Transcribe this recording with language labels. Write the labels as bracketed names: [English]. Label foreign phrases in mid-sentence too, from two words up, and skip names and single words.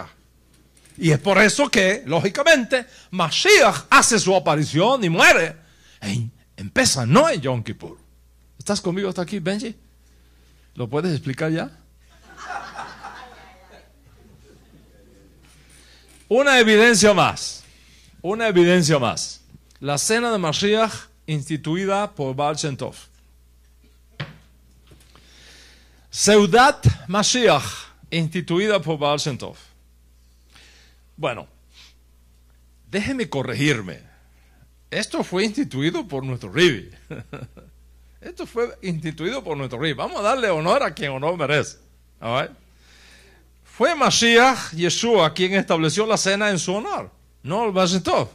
[Spanish] Y es por eso que, lógicamente, Mashiach hace su aparición y muere en Pesaj, no en Yom Kippur. ¿Estás conmigo hasta aquí, Benji? ¿Lo puedes explicar ya? Una evidencia más. La cena de Mashiach instituida por Baal Shem Tov. [Hebrew] סעודת משיח [Spanish] instituida por Baal Shem Tov. Bueno, déjeme corregirme. Esto fue instituido por nuestro Ribi. Esto fue instituido por nuestro Ribi. Vamos a darle honor a quien honor merece. [English] All right? [Spanish] Fue Mashiach, Yeshua, quien estableció la cena en su honor, no el Baal Shem Tov.